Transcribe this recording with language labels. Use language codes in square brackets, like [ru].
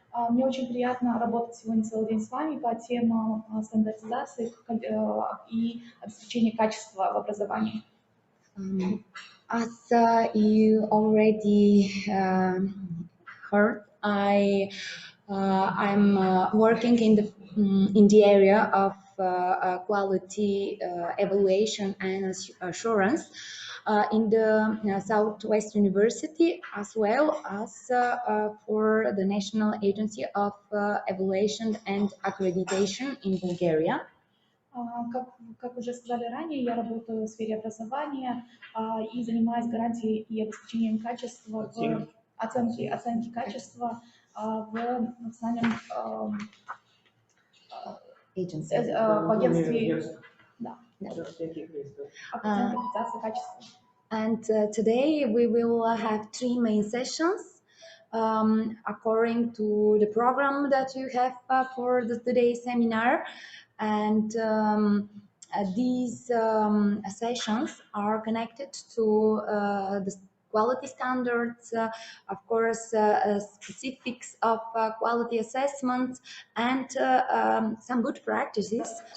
[ru] Мне очень приятно работать сегодня целый день с вами по темам стандартизации и обеспечения качества в образовании. [en] As you already heard, I'm working in the area of quality evaluation and assurance in the Southwest University, as well as for the National Agency of Evaluation and Accreditation in Bulgaria. [ru] Как уже сказали ранее, я работаю в сфере образования и занимаюсь гарантией и обеспечением качества оценки качества в национальном в агентстве аккредитации качества. [en] And today we will have 3 main sessions according to the program that you have for today's seminar. And these sessions are connected to the quality standards, of course, specifics of quality assessments, and some good practices.